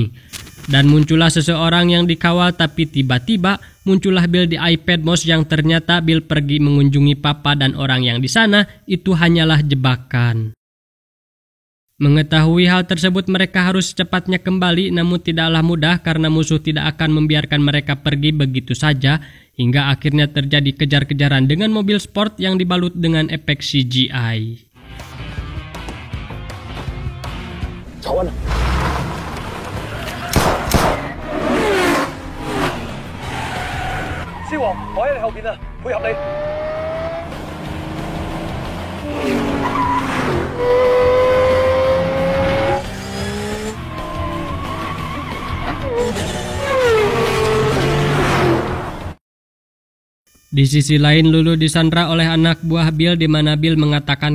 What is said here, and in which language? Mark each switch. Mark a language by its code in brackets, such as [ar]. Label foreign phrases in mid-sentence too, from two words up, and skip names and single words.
[id] Dan muncullah seseorang yang dikawal tapi tiba-tiba muncullah Bill di iPad Moss yang ternyata Bill pergi mengunjungi Papa dan orang yang di sana itu hanyalah jebakan. Mengetahui hal tersebut mereka harus secepatnya kembali namun tidaklah mudah karena musuh tidak akan membiarkan mereka pergi begitu saja hingga akhirnya terjadi kejar-kejaran dengan mobil sport yang dibalut dengan efek CGI. [yue] 獅王，我喺你後邊啊，配合你。 [id] Di sisi lain, Lulu disandra oleh anak buah Bill di mana Bill mengatakan